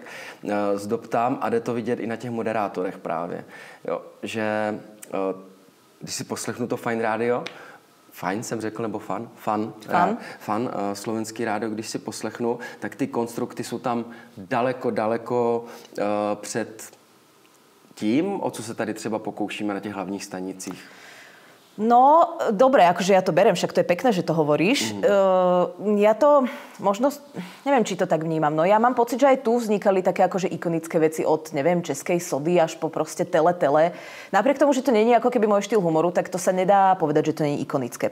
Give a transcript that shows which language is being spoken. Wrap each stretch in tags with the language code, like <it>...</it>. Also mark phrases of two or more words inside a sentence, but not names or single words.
<cs>z dob tam a jde to vidět i na těch moderátorech právě, jo, že když si poslechnu to Fajn rádio, Fajn jsem řekl, nebo fan, slovenský rádio, když si poslechnu, tak ty konstrukty jsou tam daleko před tím, o co se tady třeba pokoušíme na těch hlavních stanicích. No,</cs> <sk>dobre, akože ja to beriem, však to je pekné, že to hovoríš. Ja to možno, neviem, či to tak vnímam, no ja mám pocit, že aj tu vznikali také akože ikonické veci od, neviem, českej sody až po proste tele. Napriek tomu, že to nie je ako keby môj štýl humoru, tak to sa nedá povedať, že to nie je ikonické.</sk>